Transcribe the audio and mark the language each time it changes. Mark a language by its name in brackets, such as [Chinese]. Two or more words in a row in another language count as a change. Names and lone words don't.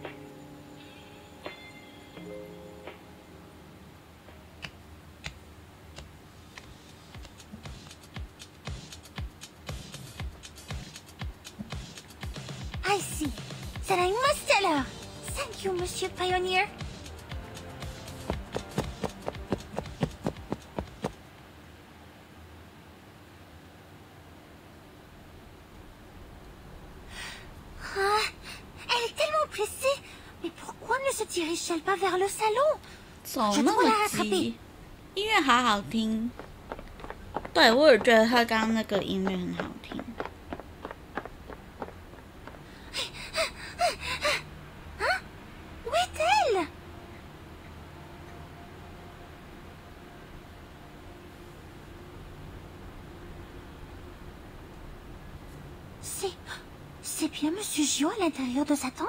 [English] I see. Then I must tell her. Thank you, Monsieur Pioneer. [French] Ah, elle est tellement pressée. Mais pourquoi ne se dirige-t-elle pas vers le salon? [Chinese] 走那么急，音乐好好听。对，我也觉得他刚刚那个音乐很好听。 [French] Où est-elle? C'est bien Monsieur Gio à l'intérieur de sa tente?